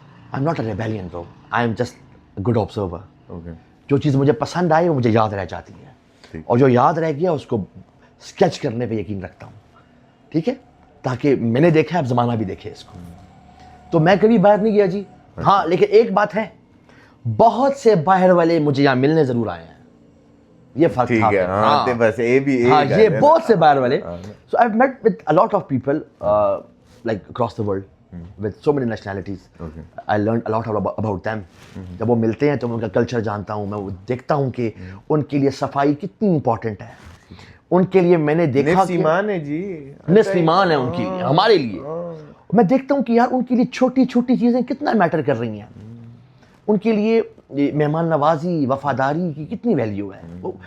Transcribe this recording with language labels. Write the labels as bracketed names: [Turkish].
[English] I am not a rebellion bro, I am just a good observer. [Urdu] جو چیز مجھے پسند آئی وہ مجھے یاد رہ جاتی ہے, اور جو یاد رہ گیا اس کو اسکیچ کرنے پہ یقین رکھتا ہوں, ٹھیک ہے, تاکہ میں نے دیکھا اب زمانہ بھی دیکھے اس کو. تو میں کبھی باہر نہیں گیا جی. ہاں, لیکن ایک بات ہے, بہت سے باہر والے مجھے یہاں ملنے ضرور آئے ہیں, یہ فرق تھا. ہاں, بس یہ بہت سے باہر والے. [English] So I've met with a lot of people like across the world with so many nationalities. I learned a lot about them. [Urdu] جب وہ ملتے ہیں تو میں ان کا کلچر جانتا ہوں, میں وہ دیکھتا ہوں کہ ان کے لیے صفائی کتنی امپورٹنٹ ہے. ان کے لیے میں نے دیکھا نصف ایمان ہے جی, نصف ایمان ہے ان کے لیے, ہمارے لیے. میں دیکھتا ہوں کہ یار ان کے لیے چھوٹی چھوٹی چیزیں کتنا میٹر کر رہی ہیں. ان کے لیے مہمان نوازی, وفاداری کی کتنی ویلیو ہے.